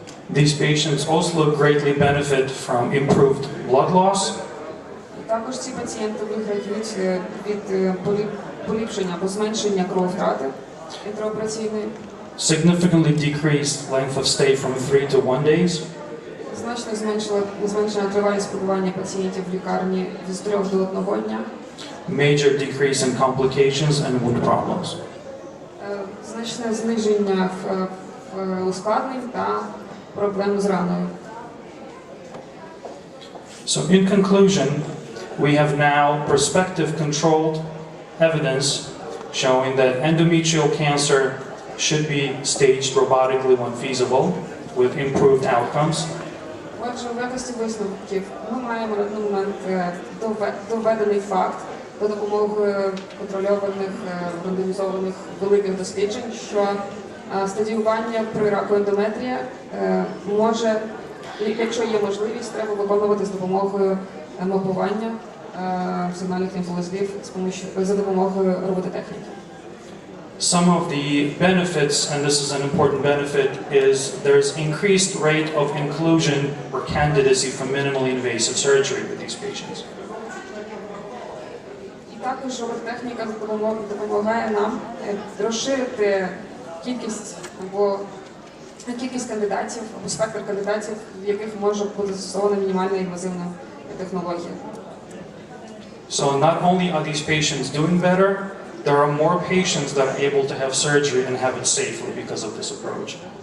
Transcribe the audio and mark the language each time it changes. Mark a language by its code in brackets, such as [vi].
[en] These patients also greatly benefit from improved blood loss. [uk] Також ці пацієнти виграють від поліпшення або зменшення крововтрати інтраопераційної. [en] Significantly decreased length of stay from 3 to 1 days. [uk] Значно зменшена тривалість перебування пацієнтів в лікарні з 3 до 1 дня. [en] Major decrease in complications and wound problems. [uk] Значне зниження в ускладнень та проблем з раною. [en] So in conclusion, we have now prospective controlled evidence showing that endometrial cancer should be staged robotically when feasible with improved outcomes. [uk] Отже, в якості висновків ми маємо на даний момент доведений факт за допомогою контрольованих, рандомізованих великих досліджень, що стадіювання при раку ендометрія може, якщо є можливість, треба виконувати з допомогою мапування сигнальних лімфовузлів за допомогою робототехніки. [en] Some of the benefits, and this is an important benefit, is there's increased rate of inclusion or candidacy for minimally invasive surgery with these patients. [uk] І також робототехніка допомагає нам розширити кількість кандидатів або спектр кандидатів, в яких може бути застосована мінімальна інвазивна технологія. [en] So not only are these patients doing better, there are more patients that are able to have surgery and have it safely because of this approach.